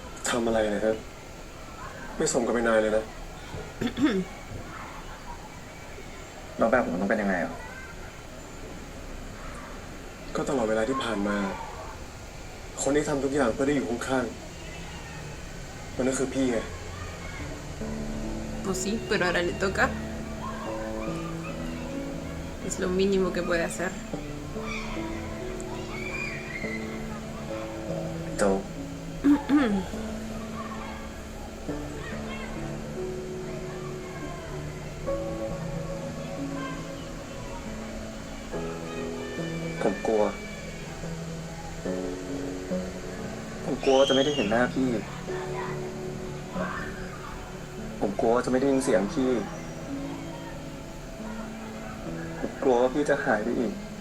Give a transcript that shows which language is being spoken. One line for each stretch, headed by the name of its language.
Thai: ทำอะไรเนี่ยฮะไม่สมกับเป็นนายเลยนะ แล้วแบบผมต้องเป็นยังไงอ่ะ ก็ตลอดเวลาที่ผ่านมา คนที่ทำทุกอย่างเพื่อได้อยู่ข้างๆมันก็คือพี่ไง
Spanish: Pues sí, pero ahora le toca. Es lo mínimo que puede hacer.
Thai: โจ ผมกลัวว่าจะไม่ได้เห็นหน้าพี่ ผมกลัวว่าจะไม่ได้ยินเสียงพี่ ผมกลัวว่าพี่จะหายไปอีก